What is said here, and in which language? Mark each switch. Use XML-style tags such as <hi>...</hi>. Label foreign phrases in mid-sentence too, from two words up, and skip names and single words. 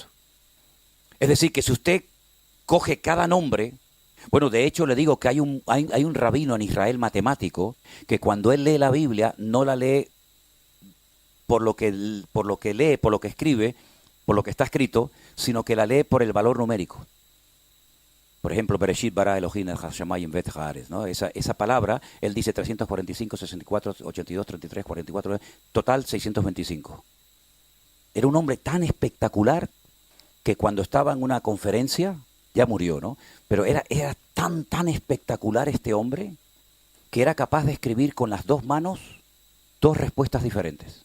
<es>Es decir, que si usted coge cada nombre, bueno, de hecho le digo que hay un rabino en Israel matemático, que cuando él lee la Biblia, no la lee por lo que lee, por lo que escribe, por lo que está escrito, sino que la lee por el valor numérico. Por ejemplo,</es> <he>בראשית ברא אלהים את השמים ואת הארץ,</he> <es>¿no? Esa palabra, él dice 345, 64, 82, 33, 44, total 625. Era un hombre tan espectacular que cuando estaba en una conferencia, ya murió, ¿no? Pero era tan espectacular este hombre que era capaz de escribir con las dos manos 2 respuestas diferentes.</es>